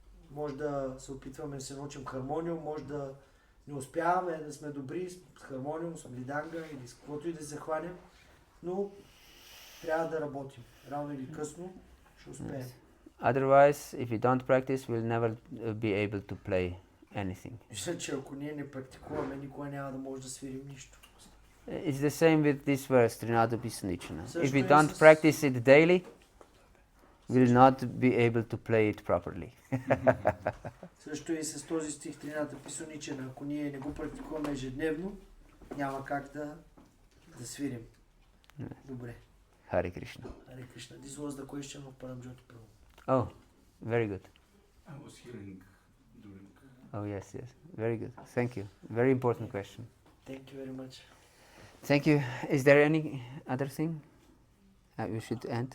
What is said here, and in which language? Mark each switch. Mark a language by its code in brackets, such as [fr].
[bg] Може да се опитваме да се научим хармониум, може да не успяваме да сме добри с хармониум, с мриданга или с каквото и да се захванем, но трябва да работим. Рано или късно ще успеем. [en] Otherwise, if we don't practice, we'll never be able to play anything. [bg] Мисля, че ако ние не практикуваме, никога няма да може да свирим нищо. [en] It's the same with this verse, Trinadapisanichana. If we don't practice it daily, we'll not be able to play it properly. [bg] Също и с този стих Трината-писаничана. Ако ние не го практикуваме ежедневно, няма как да свирим. Добре. [en] Hare Krishna. Hare Krishna. This was the question of Paramjyoti Prabhu. Oh, very good. I was hearing during... Oh, yes. Very good. Thank you. Very important question. Thank you very much. Thank you. Is there any other thing we should end?